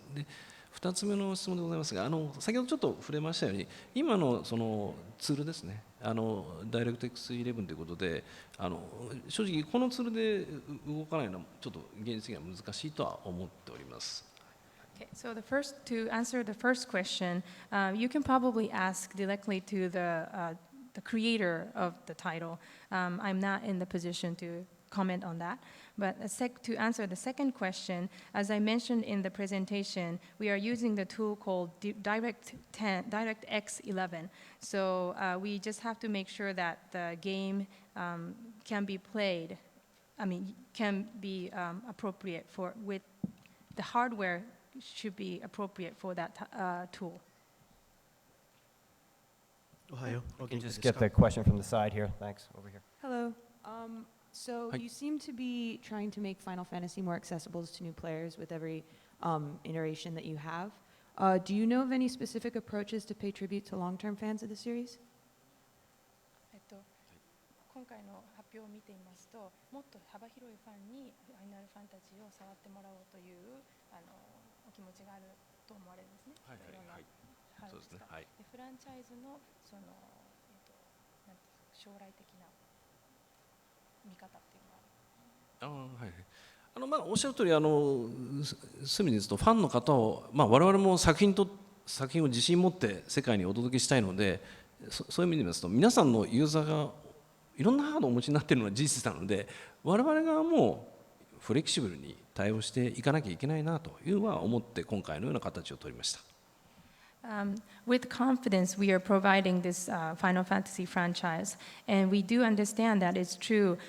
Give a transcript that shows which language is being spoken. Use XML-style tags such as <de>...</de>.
<ja>で、2つ目の質問でございますが、先ほどちょっと触れましたように、今のそのツールですね、ダイレクト X11 ということで、正直このツールで動かないのはちょっと現実的には難しいとは思っております。</ja> <en>Okay, so to answer the first question, you can probably ask directly to the creator of the title. I'm not in the position to comment on that. But to answer the second question, as I mentioned in the presentation, we are using the tool called DirectX 11. So we just have to make sure that the game can be played. Can be appropriate with the hardware. Should be appropriate for that tool. You can just get the question from the side here. Thanks. Over here. Hello. So Hi. you seem to be trying to make Final Fantasy more accessible to new players with every iteration that you have. Do you know of any specific approaches to pay tribute to long-term fans of the series?</en> <ja>今回の発表を見ていますと、もっと幅広いファンにファイナルファンタジーを触ってもらおうというお気持ちがあると思われるんですね。はいはいはい。はい、そうですね。はい。でフランチャイズのそのなんていうか将来的な見方っていうのは。はいはい。おっしゃる通り隅にですとファンの方を我々も作品を自信持って世界にお届けしたいので、そういう意味で言いますと皆さんのユーザーがいろんなハードをお持ちになっているのは事実なので、我々側もフレキシブルに対応していかなきゃいけないなというのは思って今回のような形を取りました。</ja> <en>With confidence, we are providing this Final Fantasy franchise, and we do understand that it's true.</en>